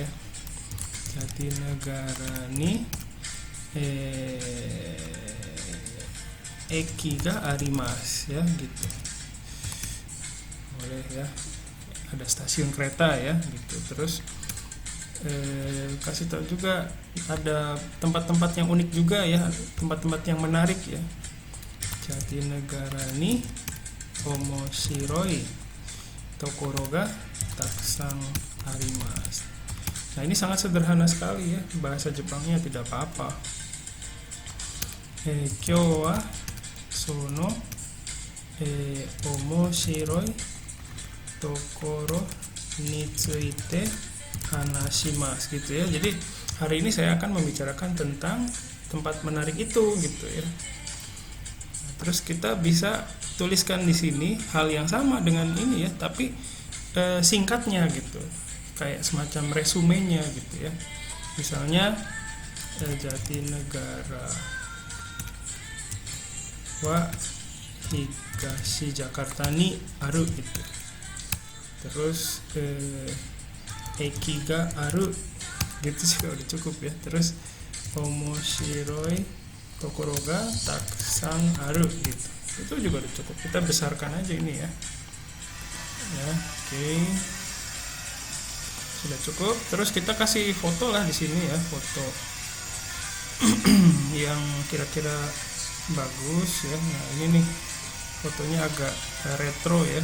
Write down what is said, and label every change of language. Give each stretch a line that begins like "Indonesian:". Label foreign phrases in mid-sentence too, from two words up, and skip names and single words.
Japanese: ジャティネガラに駅があります
Indonesian: ya gitu, boleh ya, ada stasiun kereta ya gitu. Terus kasih tahu juga ada tempat-tempat yang unik juga ya, tempat-tempat yang menarik ya.
Japanese: ジャティネガラに面白いところがたくさんあります.
Indonesian: Nah ini sangat sederhana sekali ya, bahasa Jepangnya tidak apa-apa.
Japanese: 今日はその面白いところについて話します
Indonesian: gitu ya. Jadi hari ini saya akan membicarakan tentang tempat menarik itu gitu ya. Nah, terus kita bisa tuliskan di sini hal yang sama dengan ini ya, tapi singkatnya gitu, kayak semacam resumenya gitu ya.
Japanese: Misalnya ジャティネガラは東ジャカルタにある gitu.
Indonesian: Terus
Japanese: 駅がある
Indonesian: gitu sih udah cukup ya. Terus
Japanese: 面白いところがたくさんある
Indonesian: gitu, itu juga udah cukup. Kita besarkan aja ini ya. Ya, oke. Sudah cukup. Terus kita kasih foto lah di sini ya, foto yang kira-kira bagus ya. Nah, ini nih fotonya agak retro ya.